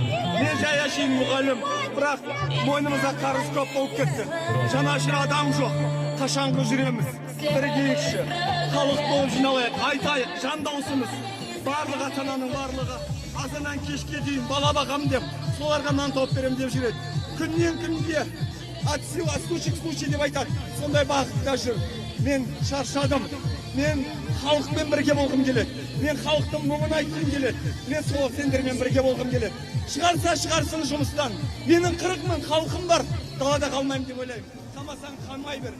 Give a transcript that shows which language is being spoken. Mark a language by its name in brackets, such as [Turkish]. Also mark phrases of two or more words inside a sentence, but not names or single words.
[Kazakh] Мен жаяшин мұғалім, бірақ мойнымызда қарыз көп болып кетті. Жанашыр адам жоқ, қашанғы жүреміз. Бірігейікші, халық болып жиналайық, айтайық, жан даусымыз. барлық ата-ананың барлығы азаннан кешке дейін бала бағам деп, соларға нан тауып берем деп жүреді. Күннен күнге [Russian] от сила случай к случай [Kazakh] деп айтады. Сондай бағытта жүр. Мен шаршадым. Мен халықпен бірге болғым келеді. Мен халықтың мұңын айтқым келеді. Мен сол сендермен бірге болғым келеді. Шығарса шығарсын жұмыстан. Менің 40 мың халқым бар. Далада қалмаймын деп ойлаймын. Қалмасаң қалмай бер.